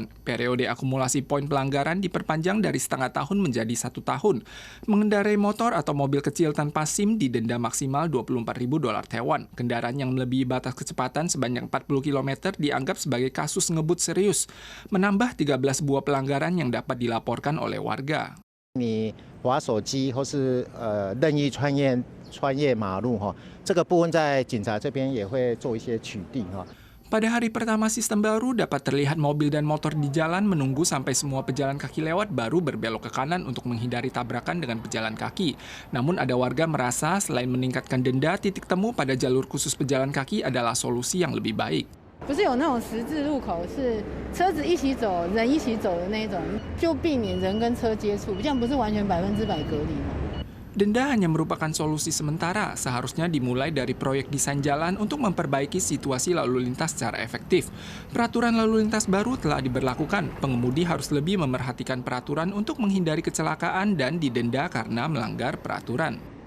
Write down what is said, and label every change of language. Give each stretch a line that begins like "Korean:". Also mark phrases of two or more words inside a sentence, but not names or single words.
Indonesian: Periode akumulasi poin pelanggaran diperpanjang dari setengah tahun menjadi 1 tahun. Mengendarai motor atau mobil kecil tanpa SIM didenda maksimal $24.000 Taiwan. Kendaraan yang melebihi batas kecepatan sebanyak 40 km dianggap sebagai kasus ngebut serius. Menambah 13 buah pelanggaran yang dapat dilaporkan oleh warga.
Chinese: 你滑手机或是任意穿越马路哈，这个部分在警察这边也会做一些取缔哈。
Indonesian: Pada hari pertama sistem baru dapat terlihat mobil dan motor di jalan menunggu sampai semua pejalan kaki lewat baru berbelok ke kanan untuk menghindari tabrakan dengan pejalan kaki. Namun ada warga merasa selain meningkatkan denda, titik temu pada jalur khusus pejalan kaki adalah solusi yang lebih baik.
Chinese: 不是有那种十字路口是车子一起走、人一起走的那种，就避免人跟车接触，这样不是完全100%隔离吗？
Indonesian: Denda hanya merupakan solusi sementara, seharusnya dimulai dari proyek desain jalan untuk memperbaiki situasi lalu lintas secara efektif. Peraturan lalu lintas baru telah diberlakukan, pengemudi harus lebih memerhatikan peraturan untuk menghindari kecelakaan dan didenda karena melanggar peraturan.